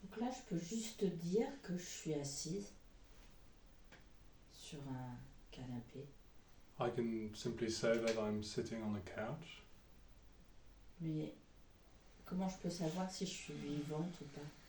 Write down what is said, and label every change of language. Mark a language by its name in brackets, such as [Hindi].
[French] je peux juste dire que je suis assise sur un canapé. [English] I can simply say that I'm sitting on a couch. [French] Mais comment je peux savoir si je suis vivante ou pas?